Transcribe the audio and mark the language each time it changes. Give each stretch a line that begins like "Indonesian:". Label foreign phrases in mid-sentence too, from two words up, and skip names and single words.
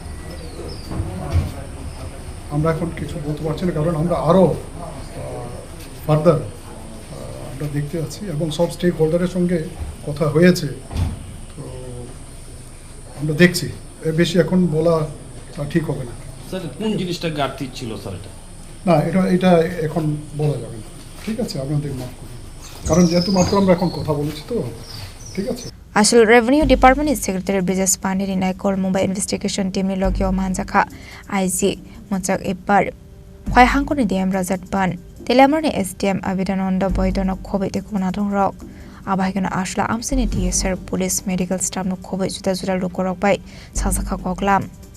Bangla: আমরা এখন কিছু বলতে পারছি না কারণ আমরা আরও ফার্দার আমরা দেখতে আছি এবং সব
English: stake holder
Bangla: সঙ্গে কথা হয়েছে তো আমরা দেখছি এর বেশি এখন বলা ঠিক হবে না স্যার কোন জিনিসটা ঘাটতি ছিল স্যার না এটা এখন বলা যাবে না ঠিক আছে আপনাদের মাফ করুন কারণ যেহেতু মাত্র আমরা এখন কথা বলেছি তো ঠিক আছে
Kok Borok: Asal
English: Revenue Department Secretary
Kok Borok: Bridges Pande ni naikol Mumbai
English: investigation team
Kok Borok: ni logyo manjakha IG Mochak Epar khoi hangko ni DM Rajat Pan Telamar ni SDM Abidananda Boydonok khobe te kunadong rok abhaigana asla amsini DSR
English: police medical staff
Kok Borok: no khobe juda lukorok bai Sogwikha koklam